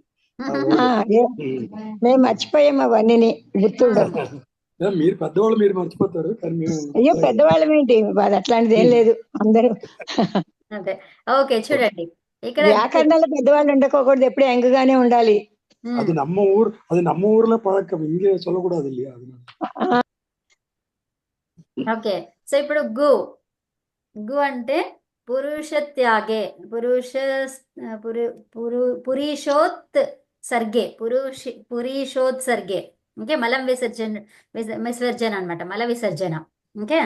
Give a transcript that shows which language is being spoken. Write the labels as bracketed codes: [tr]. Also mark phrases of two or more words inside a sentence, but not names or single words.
[te] ఆ, మేము మర్చిపోయాము అవన్నీ గుర్తుండవు. మీరు పెద్దవాళ్ళు, మీరు మర్చిపోతారు కానీ మేము అయ్యో పెద్దవాళ్ళం ఏంటి అది అట్లాంటిది ఏం లేదు. అందరూ అదే. ఓకే చూడండి ఇక్కడ వ్యాకరణంలో పెద్దవాళ్ళు ఉండకూడదు, ఎప్పుడు యంగ్గానే ఉండాలి. [ta] అది நம்ம ஊர்ல பழக்கம், இங்கே சொல்லக்கூடாது இல்லையா? அதனால [te] ఓకే. సో ఇప్పుడు గు అంటే [sa] पुरुष त्यागे, पुरीषोत् सर्गे, पुरीषोत् सर्गे. [te] ఓకే. మలం విసర్జన అన్నమాట, మల విసర్జన. ఓకే.